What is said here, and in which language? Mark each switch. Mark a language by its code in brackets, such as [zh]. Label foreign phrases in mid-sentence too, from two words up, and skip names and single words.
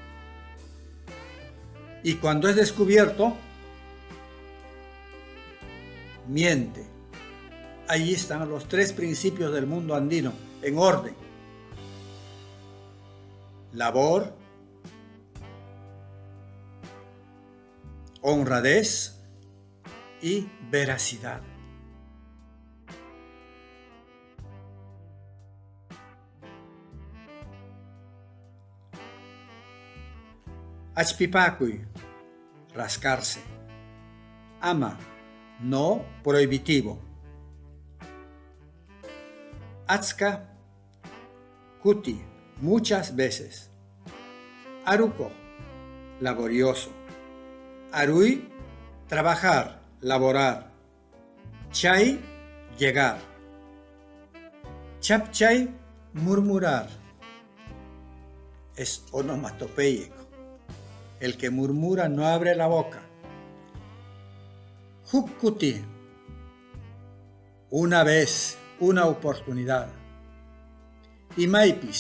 [es] Y cuando es descubierto, miente. Allí están los 3 principios del mundo andino en orden: labor, honradez y veracidad. Achpipakuy, rascarse. Ama, no prohibitivo. [qu] Atska, kuti, [es] muchas veces. Aruko, laborioso. Arui, trabajar, laborar. Chay, llegar. Chapchay, murmurar. Es onomatopeico. El que murmura no abre la boca. Hukkuti, una vez, una oportunidad.